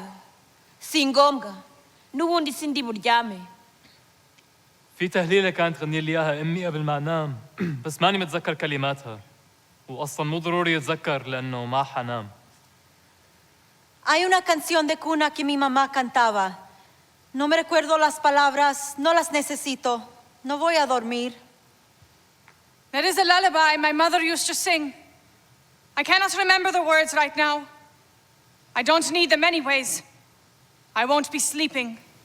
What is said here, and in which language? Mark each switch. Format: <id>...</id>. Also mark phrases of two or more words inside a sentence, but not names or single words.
<rw>Si ngombwa. Nubundi sindi buryame.</rw> <ar>في تهليلة كانت تغني لي إياها أمي قبل ما أنام بس ماني متذكر كلماتها وأصلاً مو ضروري أتذكر لأنه ما حنام.</ar> <es>Hay una canción de cuna que mi mamá cantaba. No me recuerdo las palabras, no las necesito. No voy a dormir.</es> <en>There is a lullaby my mother used to sing. I cannot remember the words right now. I don't need them anyways. I won't be sleeping.</en>